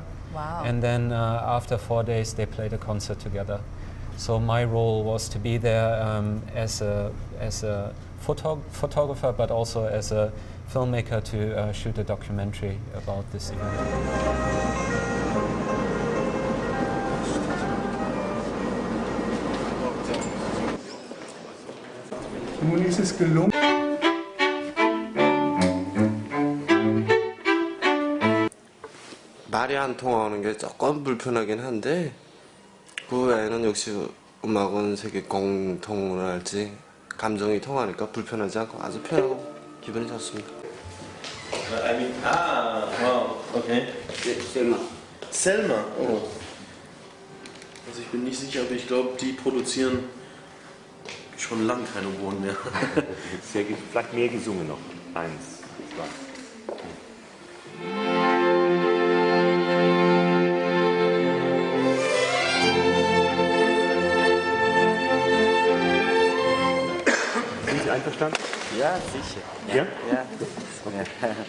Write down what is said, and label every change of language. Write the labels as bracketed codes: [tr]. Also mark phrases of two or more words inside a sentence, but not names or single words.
[en] Wow. And then after 4 days they played a concert together. So my role was to be there as a photographer, but also as a filmmaker to shoot a documentary about this event. [de] Nun ist es gelungen. [ko] 말이 안 통하는 게 조금 불편하긴 한데 그 외에는 역시 음악은 세계 공통을 할지 감정이 통하니까 불편하지 않고 아주 편하고 기분이 좋습니다. [en] Wow, okay. Selma. Selma, oh. [de] Also ich bin nicht sicher, aber ich glaube, die produzieren schon lange keine Uhren mehr. Vielleicht mehr gesungen noch. 1, 2. Sind Sie einverstanden? Ja, sicher. Ja? Ja. Okay.